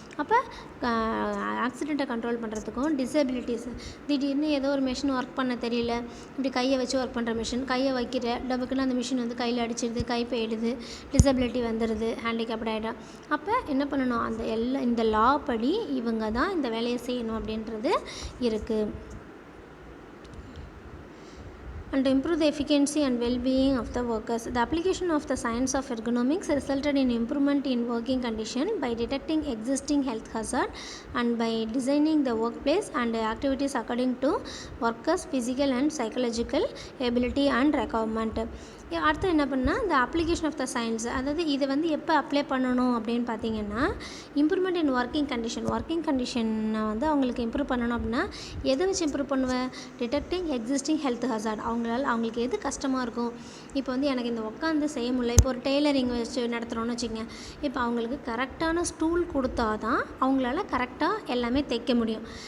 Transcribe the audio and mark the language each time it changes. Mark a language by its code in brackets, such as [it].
[ta] அப்போ ஆக்சிடெண்ட்டை கண்ட்ரோல் பண்ணுறதுக்கும், டிசபிலிட்டிஸ், திடீர்னு ஏதோ ஒரு மிஷின் ஒர்க் பண்ண தெரியல, இப்படி கையை வச்சு ஒர்க் பண்ணுற மிஷின், கையை வைக்கிற டபுக்குன்னு அந்த மிஷின் கையில் அடிச்சிடுது, கை போயிடுது, டிசபிலிட்டி வந்துடுது, ஹேண்டிகேப்ட் ஆகிடும். அப்போ என்ன பண்ணணும், இந்த லா படி இவங்க தான் இந்த வேலையை செய்யணும் அப்படின்றது இருக்குது. [en] And to improve the efficiency and well-being of the workers. The application of the science of ergonomics resulted in improvement in working condition by detecting existing health hazard and by designing the workplace and activities according to workers' physical and psychological ability and requirement. [ta] அடுத்து என்ன பண்ணால், இந்த [en] application of the science, [ta] அதாவது இதை எப்போ apply பண்ணணும் அப்படின்னு பார்த்தீங்கன்னா, இம்ப்ரூவ்மெண்ட் இன் ஒர்க்கிங் கண்டிஷனை அவங்களுக்கு இம்ப்ரூவ் பண்ணணும் அப்படின்னா எதை வச்சு இம்ப்ரூவ் பண்ணுவேன், [en] Detecting existing health hazard. [ta] அவங்களுக்கு எது கஷ்டமாக இருக்கும், இப்போ எனக்கு இந்த உட்காந்து செய்ய முடியல, இப்போ ஒரு டெய்லரிங் வச்சு நடத்துகிறோன்னு வச்சுக்கோங்க, இப்போ அவங்களுக்கு கரெக்டான ஸ்டூல் கொடுத்தா தான் அவங்களால கரெக்டாக எல்லாமே தைக்க முடியும்.